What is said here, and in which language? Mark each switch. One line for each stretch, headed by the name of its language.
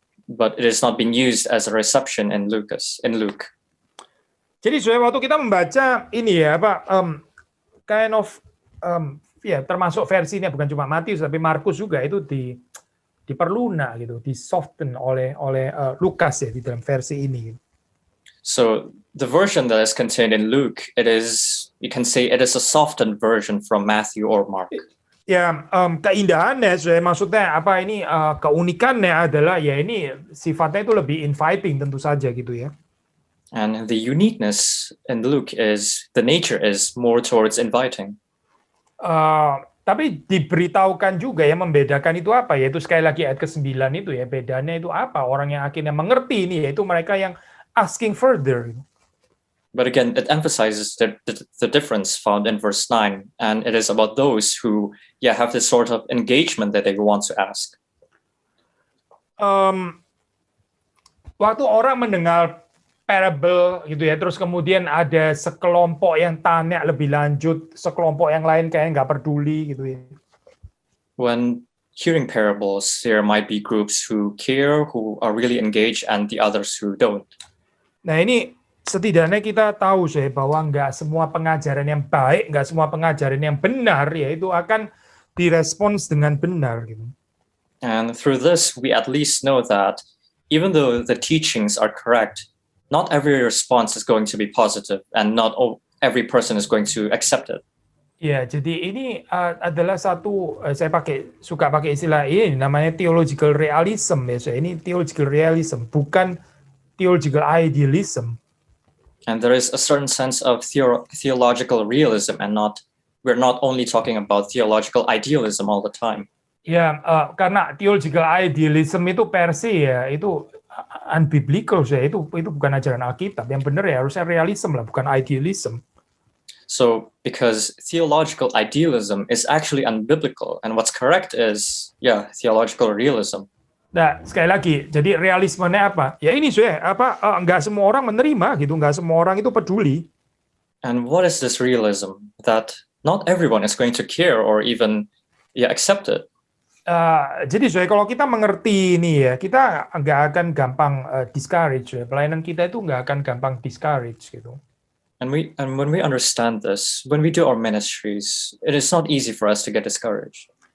English: But it is not being used as a reception in Luke.
Indonesian: Jadi waktu kita membaca ini ya
English: kind of
Indonesian: termasuk versinya bukan cuma Matius tapi Markus juga itu diperlunak gitu, di soften oleh Lukas ya di dalam versi ini.
English: So the version that is contained in Luke, you can say it is a softened version from Matthew or Mark.
Indonesian: Ya, keindahannya, maksudnya keunikannya adalah ya ini sifatnya itu lebih inviting tentu saja gitu ya.
English: And the uniqueness in Luke is the nature is more towards inviting.
Indonesian: Tapi diberitahukan juga ya membedakan itu apa, yaitu sekali lagi ayat ke-9 itu ya, bedanya itu apa, orang yang akhirnya mengerti ini yaitu mereka yang
English: asking further. But again, it emphasizes the difference found in verse 9, and it is about those who have this sort of engagement that they want to ask.
Indonesian: Waktu orang mendengar parable gitu ya, terus kemudian ada sekelompok yang tanya lebih lanjut, sekelompok yang lain kayak nggak peduli gitu ya.
English: When hearing parables, there might be groups who care, who are really engaged, and the others who don't.
Indonesian: Nah ini setidaknya kita tahu bahwa nggak semua pengajaran yang baik, nggak semua pengajaran yang benar ya itu akan direspons dengan benar gitu.
English: And through this, we at least know that even though the teachings are correct, not every response is going to be positive, and not every person is going to accept it.
Indonesian: Ya, jadi ini adalah satu, saya suka pakai istilah ini namanya theological realism ya. Ini theological realism, bukan theological idealism.
English: And there is a certain sense of theological realism, and we're not only talking about theological idealism all the time.
Indonesian: Ya, karena theological idealism itu per se ya, itu unbiblical ya, itu bukan ajaran Alkitab. Yang benar ya harusnya realism lah, bukan idealism.
English: So, because theological idealism is actually unbiblical, and what's correct is, theological realism.
Indonesian: Nah, sekali lagi, jadi realismenya apa? Ya ini nggak semua orang menerima gitu, nggak semua orang itu peduli.
English: And what is this realism? That not everyone is going to care or even accept it.
Indonesian: Jadi kalau kita mengerti ini ya, kita nggak akan gampang discourage ya. Pelayanan kita itu nggak akan gampang discourage gitu.
English: And when we understand this, when we do our ministries, it is not easy for us to get discouraged.